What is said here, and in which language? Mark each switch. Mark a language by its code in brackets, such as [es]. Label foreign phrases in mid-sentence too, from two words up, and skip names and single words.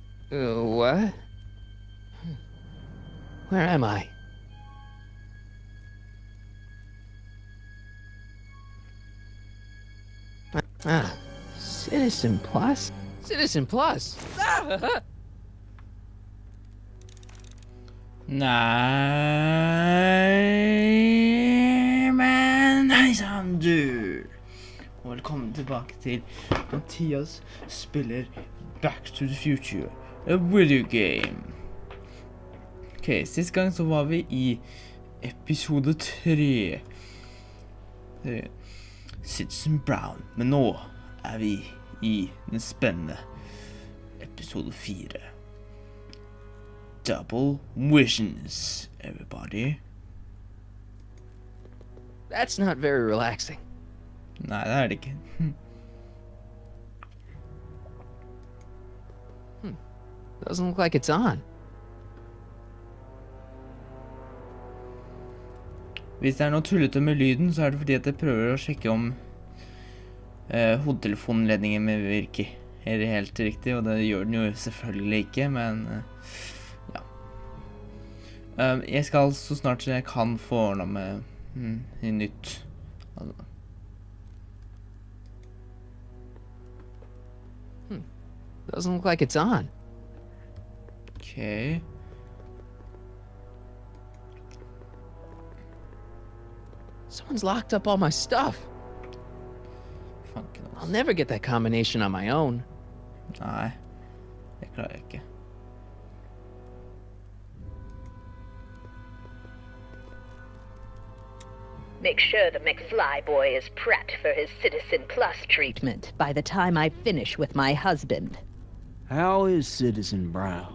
[en] What? Where am I? Citizen Plus? Citizen Plus? [no] Nei, men hei sann, du! Og velkommen tilbake til Mathias spiller Back to the Future, [en] a video game. [no] Ok, sist gang så var vi i episode 3. Citizen Brown, men nå er vi i den spennende episode 4. [en] Double visions, everybody. That's not very relaxing. [no] Nei, det er det ikke. [en] Doesn't look like it's on. [no] Hvis det er noe tullete med lyden, så er det fordi at jeg prøver å sjekke om hodetelefonledningen min virker helt riktig, og det gjør den jo selvfølgelig ikke, men ja. Jeg skal så snart jeg kan få ordnet med nytt. [en] Doesn't look like it's on. Ok. Someone's locked up all my stuff. [no] Fanken [en] I'll [no] altså. [en] never get that combination on my own. [no] Nei, det klarer jeg ikke. [en] Make sure the McFly boy is prepped for his Citizen Plus treatment by the time I finish with my husband. How is Citizen Brown?